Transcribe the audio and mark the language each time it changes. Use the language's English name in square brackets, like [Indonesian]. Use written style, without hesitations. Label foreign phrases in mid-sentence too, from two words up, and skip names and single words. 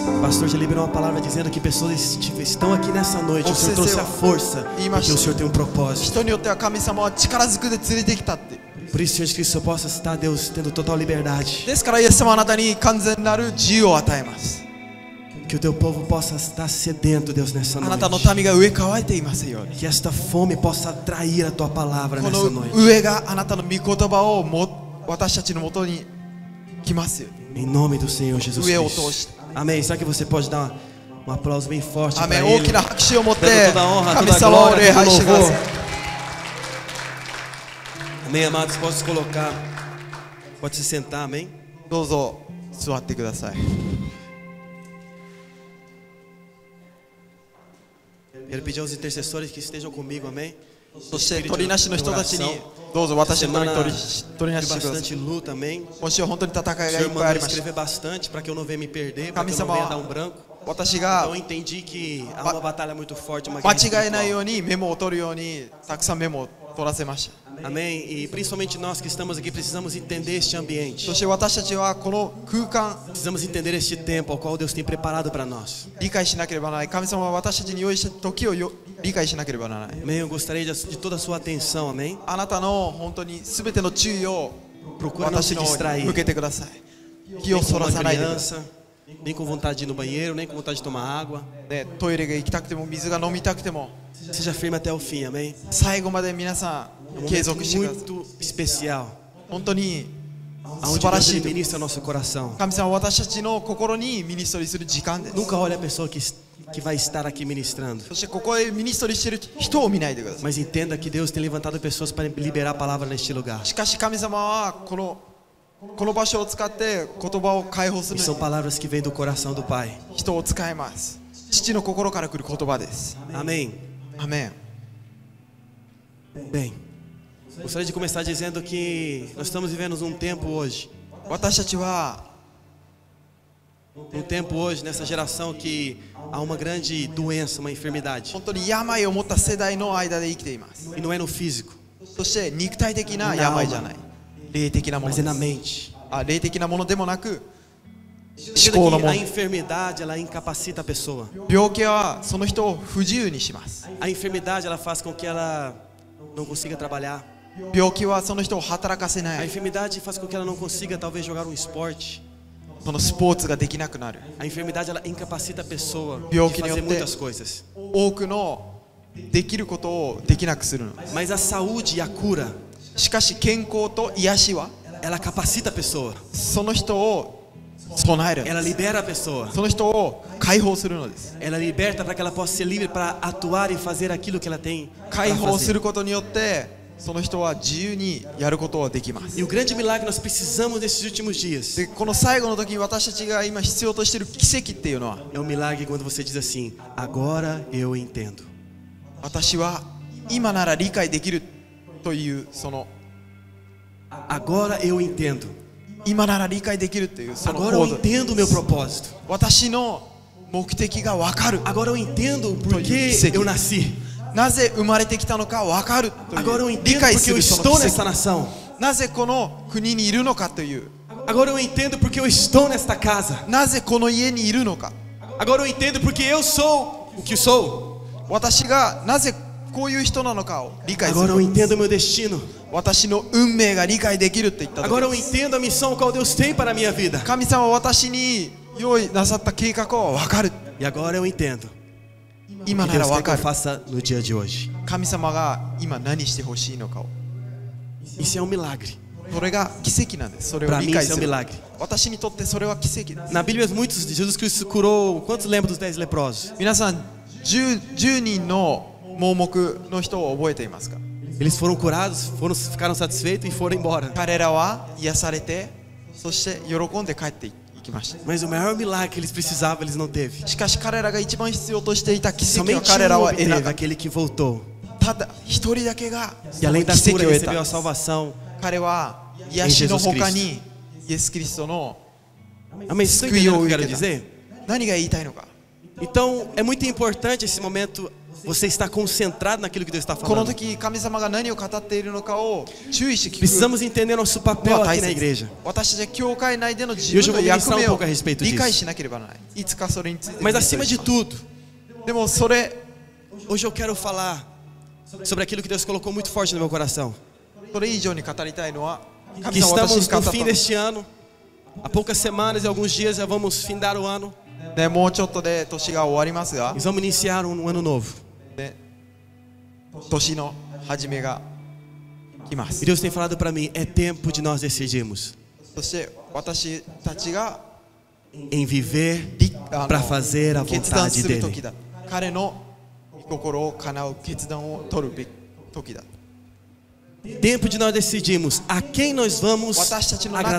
[Portuguese] pastor já liberou uma palavra dizendo que pessoas estão aqui nessa noite. O Senhor trouxe a força, porque o Senhor tem um propósito. [Japanese] 人によっては神様は力ずくで連れてきたって。 [Portuguese] Por isso, Senhor, que o Senhor possa estar, Deus, tendo total liberdade. [Japanese] ですからイエス様はあなたに完全なる自由を与えます。 [Portuguese] Que o teu povo possa estar sedento, Deus, nessa [Japanese] あなたの [Portuguese] noite. [Japanese] 民が飢え乾いていますように。 [Portuguese] Que esta fome possa atrair a tua palavra [Japanese] こ [Portuguese] nessa [Japanese] の [Portuguese] noite. [Japanese] 飢えがあなたの御言葉を私たちのもとに来ますように。 [Portuguese] Em nome do Senhor Jesus [Japanese] 上を通 [Portuguese] Cristo. [Japanese] して。 [Portuguese] Amém. Será que você pode dar um aplauso bem forte para [Japanese] アメン。 [Portuguese] Ele? [Japanese] 大きな拍手を持って [Portuguese] Dando toda a honra, [Japanese] 神 [Portuguese] toda a [Japanese] 様を [Portuguese] glória, [Japanese] 礼 [Portuguese] todo [Japanese] 拝してくだ [Portuguese] louvor. [Japanese] さい。 [Portuguese] Amém, amados. Posso se colocar? Pode se sentar, amém? [Japanese] どうぞ座ってください。 [Portuguese] Quero pedir aos intercessores que estejam comigo, amém? [Japanese] そして取りなしの人たちにどうぞ私のために取りなし [Portuguese] Tive [Japanese] してください。 [Portuguese] bastante luta, amém? [Japanese] 今週は本当に戦い [Portuguese] O [Japanese] がい [Portuguese] Senhor [Japanese] っぱい [Portuguese] mandou [Japanese] ありました [Portuguese] escrever bastante para que eu não venha me perder, para que eu não [Japanese] 神様は [Portuguese] venha dar um branco. [Japanese] 私が [Portuguese] Então eu entendi que há uma batalha muito forte, uma [Japanese] 間 [Portuguese] guerra [Japanese] 違えない [Portuguese] espiritual. [Japanese] ようにメモを取るようにたくさんメモを取らせました。 [Portuguese] Amém? E principalmente nós que estamos aqui precisamos entender este ambiente. [Japanese] そして私たちはこの空間 [Portuguese] Precisamos entender este tempo ao qual Deus tem preparado para nós. [Japanese] 理解しなければならない。神様は私たちに用意した時を理解しなければならない。 [Portuguese] Amém? Eu gostaria de toda a sua atenção, amém? [Japanese] あなたの本当に全ての注意を [Portuguese] Procura não [Japanese] 私 [Portuguese] se [Japanese] の方に [Portuguese] distrair. [Japanese] 向けてください。気を [Portuguese] Nem [Japanese] そ [Portuguese] com [Japanese] ら [Portuguese] uma [Japanese] さないでくださ [Portuguese] criança, nem com vontade de ir no banheiro, nem com vontade de tomar água. [Japanese] い、ね。トイレが行きたくても水が飲みたくても [Portuguese] Seja firme até o fim, amém? [Japanese] 最後まで皆さ [Portuguese] É um [Japanese] ん継 [Portuguese] momento [Japanese] 続してください。 [Portuguese] muito especial, [Japanese] 本当に素 [Portuguese] onde [Japanese] 晴ら [Portuguese] Deus [Japanese] し [Portuguese] ele [Japanese] い時。 [Portuguese] ministra nosso coração. [Japanese] 神様は私たちの心にミニストリーする時間です。 [Portuguese] Nunca olhe a pessoa que vai estar aqui ministrando. [Japanese] そしてここでミニストリーしている人を見ないでください。 [Portuguese] Mas entenda que Deus tem levantado pessoas para liberar a palavra neste lugar. [Japanese] しかし神様はこの場所を使って言葉を解放す [Portuguese] E [Japanese] る [Portuguese] são palavras que vêm do coração do Pai. [Japanese] 人を使います。父の心から来る言葉です。 [Portuguese] Amém? [Japanese] アメン。 [Portuguese] Bem, gostaria de começar dizendo que nós estamos vivendo um tempo hoje. [Japanese] 私たちは [Portuguese] Um tempo hoje, nessa geração, que há uma grande doença, uma enfermidade. [Japanese] 本当に病を持った世代の間で生きています。 [Portuguese] E não é no físico, [Japanese] そして肉体的な病じゃない。霊的なもの [Portuguese] mas [Japanese] で [Portuguese] é na [Japanese] す。 [Portuguese] mente. [Japanese] 霊的なものでもなく [Portuguese] Entenda [Japanese] 思考のも [Portuguese] que [Japanese] の。 [Portuguese] a enfermidade, ela incapacita a pessoa. [Japanese] 病気はその人を不自由にします。 [Portuguese] A enfermidade, ela faz com que ela não consiga trabalhar. [Japanese] 病気はその人を働かせな [Portuguese] A [Japanese] い。 [Portuguese] enfermidade faz com que ela não consiga, talvez, jogar um esporte. [Japanese] そのスポーツができなくなる。 [Portuguese] A enfermidade, ela incapacita a pessoa Pior de que fazer nem eu muitas coisas. [Japanese] 多くのできることをできなくするの。 [Portuguese] Mas a saúde e a cura, [Japanese] しかし健康と癒しは [Portuguese] ela capacita a pessoa. [Japanese] その人を備えるんで [Portuguese] Ela [Japanese] す。 [Portuguese] libera a pessoa. [Japanese] その人を解放するのです。 [Portuguese] Ela liberta para que ela possa ser livre para atuar e fazer aquilo que ela tem [Japanese] 解 [Portuguese] para [Japanese] 放す [Portuguese] fazer. [Japanese] ることによってその人は自由にやることができます。 [Portuguese] E o grande milagre que nós precisamos nesses últimos dias [Japanese] でこの最後の時に私たちが今必要としている奇跡っていうのは [Portuguese] é o milagre quando você diz assim: agora eu entendo. [Japanese] 私は今なら理解できるというその [Portuguese] Agora eu entendo. [Japanese] 今なら理解できるというその [Portuguese] Agora [Japanese] 行 [Portuguese] eu [Japanese] 動。 [Portuguese] entendo o meu propósito. [Japanese] 私の目的が分かる。 [Portuguese] Agora eu entendo por que Sim. eu nasci. [Japanese] なぜ生まれてきたのか分かると [Portuguese] Agora eu [Japanese] いう理 [Portuguese] entendo [Japanese] 解 [Portuguese] porque [Japanese] す [Portuguese] eu [Japanese] るそ [Portuguese] estou [Japanese] の奇 [Portuguese] nessa [Japanese] 跡。 [Portuguese] nação. [Japanese] なぜこの国にいるのかという。 [Portuguese] Agora eu entendo porque eu estou nesta casa. [Japanese] なぜこの家にいるのか。 [Portuguese] Agora eu entendo porque eu sou o que sou. [Japanese] 私がなぜこういう人なのかを理解す [Portuguese] Agora [Japanese] る [Portuguese] eu entendo o meu destino. [Japanese] 私の運命が理解できるって言った時 [Portuguese] Agora eu entendo a missão qual Deus tem para a minha vida. [Japanese] 神様は私に用意なさった計画は分かる。 [Portuguese] E agora eu entendo [Japanese] 今 [Portuguese] o que [Japanese] なら [Portuguese] Deus [Japanese] 分 [Portuguese] quer que [Japanese] か [Portuguese] eu [Japanese] る。 [Portuguese] faça no dia de hoje. [Japanese] 神様が今何してほしいのかを。 [Portuguese] Isso é um milagre. [Japanese] それが奇跡なんです。それを [Portuguese] Para [Japanese] 理 [Portuguese] mim [Japanese] 解 [Portuguese] isso é [Japanese] す [Portuguese] um [Japanese] る。 [Portuguese] milagre. [Japanese] 私にとってそれは奇跡です。 [Portuguese] Na Bíblia muitos Jesus Cristo curou, quantos lembram dos 10 leprosos? [Japanese] 皆さん 10人の盲目の人を覚えていますか。 [Portuguese] Eles foram curados, ficaram satisfeitos e foram embora. [Japanese] 彼らは癒されて、そして喜んで帰っていきました。 [Portuguese] Mas o maior milagre que eles precisavam, eles não teve. [Japanese] しかし彼らが一番必要としていた奇跡は [Portuguese] Somente [Japanese] 彼ら [Portuguese] um [Japanese] は得な [Portuguese] obteve, [Japanese] かった。 [Portuguese] aquele que voltou. [Japanese] ただ一人だけが [Portuguese] E além da [Japanese] 奇 [Portuguese] cura [Japanese] 跡を得 [Portuguese] recebeu a [Japanese] た。 [Portuguese] salvação. [Japanese] 彼は癒しの他にイエス・キリストの [Portuguese] Amém? Vocês estão entendendo o que eu quero dizer? [Japanese] 何が言いたいのか。 [Portuguese] Então é muito importante esse momento Você está concentrado naquilo que Deus está [Japanese] この [Portuguese] falando. [Japanese] 時神様が何を語っているのかを注意して聞く [Portuguese] Precisamos entender nosso [Japanese] の [Portuguese] papel [Japanese] は大 [Portuguese] aqui na [Japanese] 切。 [Portuguese] igreja. [Japanese] 私たちは教会内での自 [Portuguese] E hoje [Japanese] 分 [Portuguese] eu [Japanese] の [Portuguese] vou [Japanese] 役 [Portuguese] ministrar [Japanese] 目 [Portuguese] um [Japanese] を [Portuguese] pouco a respeito [Japanese] 理解 [Portuguese] disso. [Japanese] しなければならない。いつかそれについて [Portuguese] Mas acima de tudo, [Japanese] でもそれ [Portuguese] hoje eu quero falar sobre aquilo que Deus colocou muito forte no meu coração. [Japanese] 以上に語りたいのは [Portuguese] Que [Japanese] 神様は私に [Portuguese] estamos [Japanese] 語 [Portuguese] no [Japanese] った [Portuguese] fim deste ano. Há poucas semanas e alguns dias já vamos findar o ano. [Japanese] ね、もうちょっとで年が終わりますが [Portuguese] E vamos iniciar um ano novo. [Japanese] ね、年の始めが来ま [Portuguese] E [Japanese] す。 [Portuguese] Deus tem falado para mim, é tempo de nós decidirmos [Japanese] そして私たちが [Portuguese] em viver [Japanese] あ [Portuguese] para [Japanese] の [Portuguese] fazer a [Japanese] 決断 [Portuguese] vontade [Japanese] する時 [Portuguese] dele. [Japanese] だ。彼の心を叶う決断を取るべき時だ。 [Portuguese] Tempo de nós decidirmos a quem nós vamos [Japanese] 私たちの中で